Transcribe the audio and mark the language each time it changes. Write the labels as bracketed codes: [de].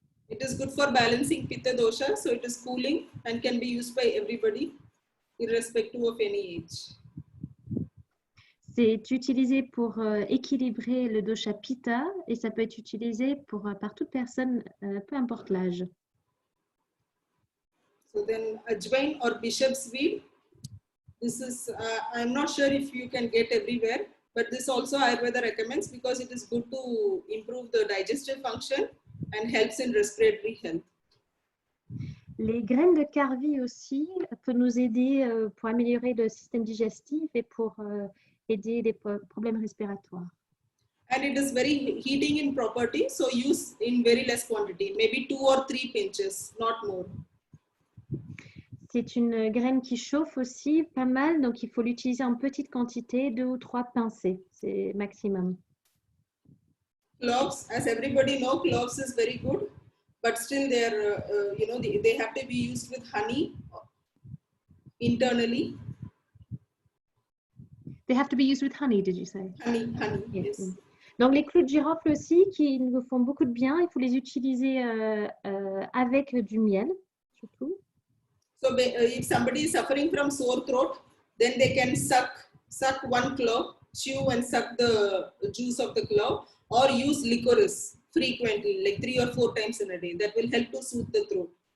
[en] It is good for balancing Pitta dosha, so it is cooling and can be used by everybody, irrespective of any age. [fr] C'est utilisé pour équilibrer le dosha Pitta et ça peut être utilisé par toute personne, peu importe l'âge. [en] So then ajwain or bishop's weed, this is, I'm not sure if you can get everywhere, but this also Ayurveda recommends because it is good to improve the digestive function and helps in respiratory health. [fr] Les graines de Karvi aussi peuvent nous aider pour améliorer le système digestif et pour aider les problèmes respiratoires. [en] And it is very heating in property, so use in very less quantity, maybe 2 or 3 pinches, not more. [fr] C'est une graine qui chauffe aussi pas mal, donc il faut l'utiliser en petite quantité, 2 ou 3 pincées, c'est maximum. [en] cloves, as everybody know, cloves is very good, but still they're, they have to be used with honey internally. They have to be used with honey, did you say? Honey, yes. [fr] Donc, les clous de girofle aussi, qui nous font beaucoup de bien, il faut les utiliser avec du miel, surtout. [en] So if somebody is suffering from sore throat, then they can suck one clove, chew and suck the juice of the clove, or use licorice frequently, like 3 or 4 times in a day. That will help to soothe the throat.